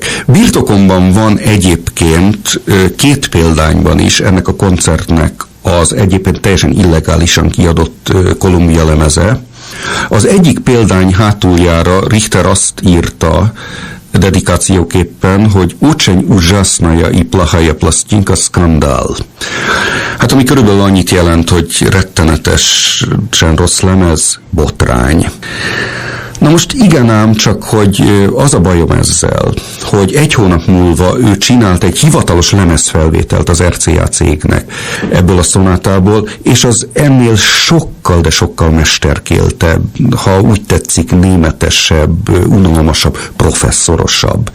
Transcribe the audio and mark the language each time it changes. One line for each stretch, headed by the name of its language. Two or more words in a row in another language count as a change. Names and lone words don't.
Hungarian: Birtokomban van egyébként 2 példányban is ennek a koncertnek az egyébként teljesen illegálisan kiadott Columbia lemeze. Az egyik példány hátuljára Richter azt írta dedikációképpen, hogy
Russian: очень ужасная и плохая пластинка скандал.
Hungarian: Hát ami körülbelül annyit jelent, hogy rettenetesen rossz lemez, botrány. Na most igen ám, csak hogy az a bajom ezzel, hogy 1 hónap múlva ő csinált egy hivatalos lemezfelvételt az RCA cégnek ebből a szonátából, és az ennél sokkal, de sokkal mesterkéltebb, ha úgy tetszik, németesebb, unalmasabb, professzorosabb.